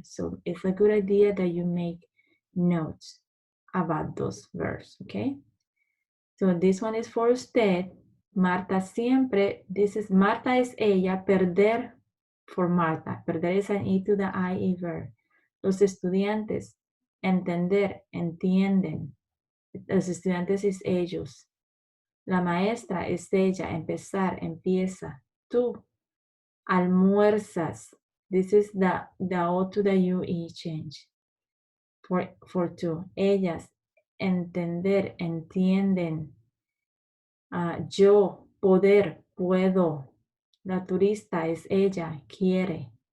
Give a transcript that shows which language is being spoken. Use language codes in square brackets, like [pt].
[en] So it's a good idea that you make notes about those verbs, okay? So this one is for usted. Marta siempre, this is [es] Marta es ella, [en] perder for Marta. Perder is an E to the IE verb. [es] Los estudiantes, entender, entienden. Los estudiantes es ellos. La maestra es ella, empezar, empieza. Tú, almuerzas. [en] This is the O to the UE change. For [es] tú. Ellas, entender, entienden. Yo, poder, puedo. La turista es ella, quiere.